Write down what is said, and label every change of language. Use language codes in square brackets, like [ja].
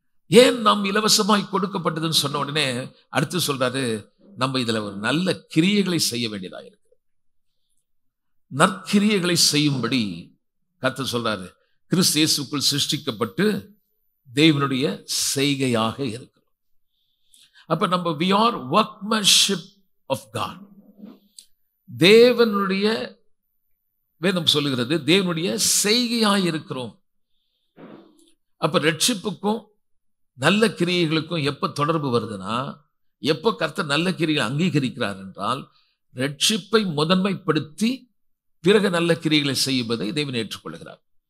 [ta] ஏன் நாம் இலவசமாய் கொடுக்கப்பட்டதுன்னு சொன்ன உடனே அடுத்து சொல்றாரு, நம்ம இதுல ஒரு நல்ல கிரியைகளை செய்ய வேண்டியதா இருக்கு. நற்கிரியைகளை செய்யும்படி கர்த்தர் சொல்றாரு, கிறிஸ்து இயேசுக்குள் சிருஷ்டிக்கப்பட்டு தேவனுடைய செய்கையாக இருக்கிறோம். அப்ப நம்ம [en] we are workmanship of God. [ta] தேவனுடைய, வேதம் சொல்லுகிறது, தேவனுடைய செய்கையாய் இருக்கிறோம். அப்ப ரட்சிப்புக்கும் நல்ல கிரியைகளுக்கும் எப்ப தொடர்பு வருதுன்னா, எப்ப கர்த்தர் நல்ல கிரியைகளை அங்கீகரிக்கிறார் என்றால், ரட்சிப்பை முதன்மைப்படுத்தி பிறகு நல்ல கிரியைகளை செய்வதை தேவன் ஏற்றுக்கொள்கிறார்.